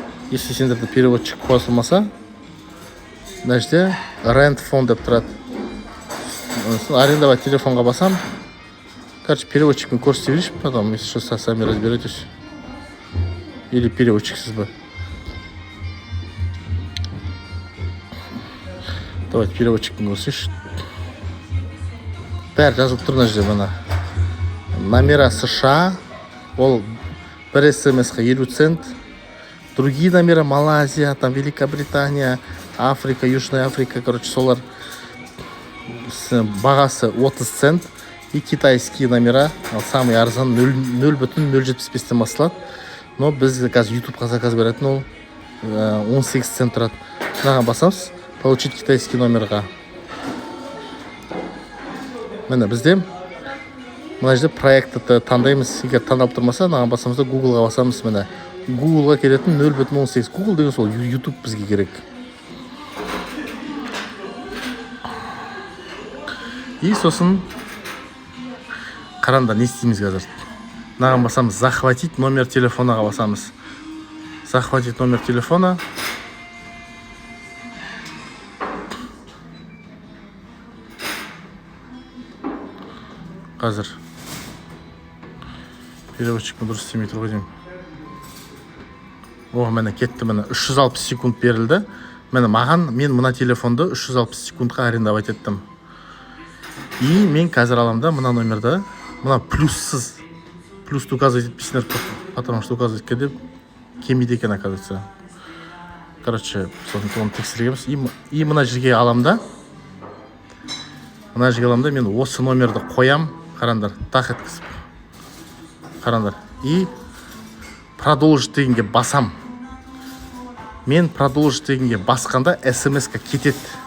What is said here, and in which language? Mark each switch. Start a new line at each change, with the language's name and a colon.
Kazakh: Если сендерді переводчик қосылмаса, мына жерде rent phone деп тұрады. Арендовать телефонға басам.
Russian: Короче,
Kazakh: переводчикпен көрсете берейінші,
Russian: потом если что, сами разберетесь.
Kazakh: Или переводчиксіз бе. Давайте переводчикпен көрсейші. Бәрі жазылып тұр мына жерде мына. Номера США, ол бір смс-ға 50 цент.
Russian: Другие номера Малайзия, там Великобритания, Африка, Южная Африка, короче,
Kazakh: солар бағасы 30 цент.
Russian: И китайские номера, самый
Kazakh: арзан 0,075-тен басталады. Но біз қазір YouTube-ға заказ беретін ол 18 цент тұрады. Мынаған басамыз,
Russian: получить китайский
Kazakh: номерға. Міне бізде мына жерде проектті таңдаймыз. Егер таңдалып тұрмаса, мынаған басамызда Google-ға басамыз. Міне Google-ға келетін 0,18. Google деген сол YouTube бізге керек. И сосын қараңдар, не істейміз қазір? Мынаған басамыз,
Russian: захватить номер
Kazakh: телефонаға басамыз.
Russian: Захватить номер телефона.
Kazakh: Қазір переводчикпен дұрыс істемей тұр ғой деймін. О, міне кетті, міне 360 секунд берілді. мен мына телефонды 360 секундқа арендовать еттім. И мен қазір аламда мына номерді, мына плюс указывать етпейсіңдер,
Russian: потому что
Kazakh: указывать кеде кемейді екен,
Russian: оказывается.
Kazakh: Короче, соны тексергенбіз. И мына жерге аламда, мен осы номерді қоям, қарандар, тақ еткізіп. Қарандар. И продолжить дегенге басам. Мен продолжить дегенге басқанда смс-ка кетеді.